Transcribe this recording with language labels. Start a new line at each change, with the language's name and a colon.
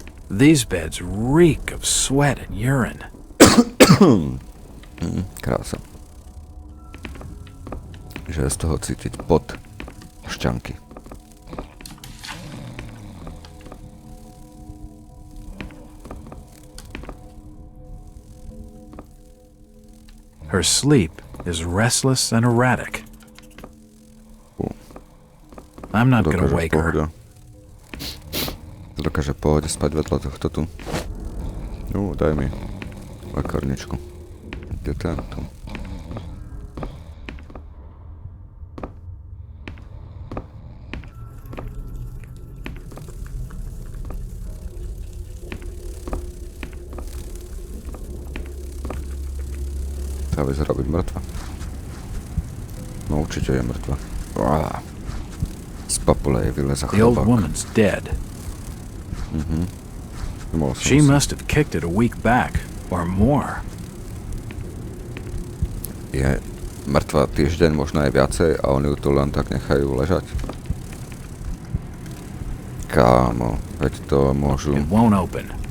English: These beds reek of sweat and urine.
Slovak: Krása. Že je z toho cítiť pot šťanky.
English: Her sleep is restless and erratic. I'm not gonna wake her.
Slovak: Dokáže pohode spať vedľa tohto tu. Daj mi lekárničku. Kde tento? Tá vyzerá byť mŕtva. No určite je mŕtva. Z papule jej vyleza chlebák.
English: The old woman's dead. She must have kicked it a week back, or more. Je mŕtva týždeň, možno aj viacej, a oni ju tu len tak nechajú ležať.
Slovak: Kámo, veď to môžu...
English: It won't open.